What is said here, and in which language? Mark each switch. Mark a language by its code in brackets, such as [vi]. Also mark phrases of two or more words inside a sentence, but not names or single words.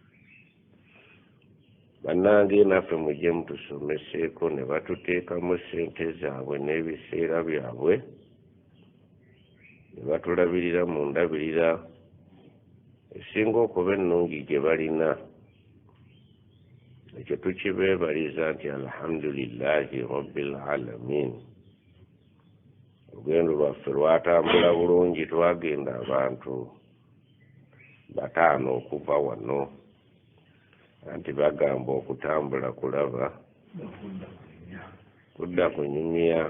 [lg] Bannange naffe mujje mutusomeseeko ne batuteekamu ssente zaabwe n'ebiseera byabwe, ne batulabirira mu ndabirira esinga okuba ennungi gye balina. Ekyo tukibeebaliza nti [ar] الحمد لله رب العالمين. [lg] Olugendo lwaffe lwatambula bulungi, twagenda abantu 5 okuva wano, anti bagamba okutambula kulaba kudda kunyumya.